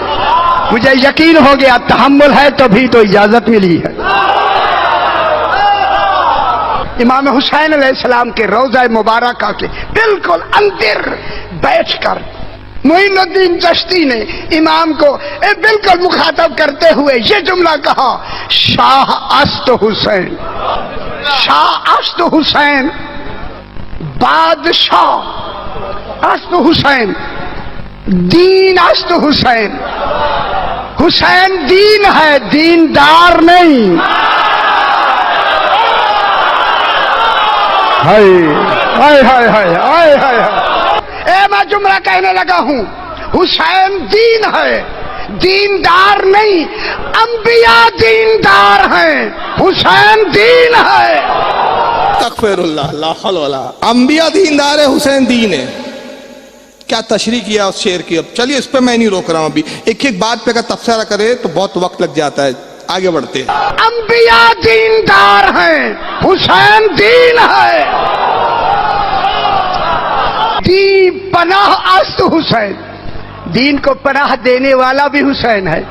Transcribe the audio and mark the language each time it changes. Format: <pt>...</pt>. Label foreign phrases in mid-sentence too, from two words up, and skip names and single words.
<ur>مجھے یقین ہو گیا تحمل ہے تبھی تو اجازت ملی ہے. امام حسین علیہ السلام کے روضہ مبارکہ کے بالکل اندر بیٹھ کر معین الدین چشتی نے امام کو بالکل مخاطب کرتے ہوئے یہ جملہ کہا,</ur> <fa>شاہ است حسین, شاہ است حسین, بادشاہ است حسین, دین است حسین.</fa> <ur>حسین دین ہے, دیندار نہیں. ہائے ہائے ہائے ہائے ہائے. میں جملہ کہنے لگا ہوں, حسین دین ہے, دیندار نہیں. انبیاء دیندار ہیں, حسین دین ہے.</ur> <ar>تکفیر اللہ, لا حول ولا.</ar> <ur>انبیاء دیندار ہے, حسین دین ہے. کیا تشریح کیا اس شعر کی. اب چلیے اس پہ میں نہیں روک رہا ہوں, ابھی ایک ایک بات پہ کا تبصرہ کرے تو بہت وقت لگ جاتا ہے. آگے بڑھتے ہیں. انبیاء دیندار ہیں, حسین دین ہے.</ur> <fa>دین پناہ است حسین,</fa> <ur>دین کو پناہ دینے والا بھی حسین ہے.</ur>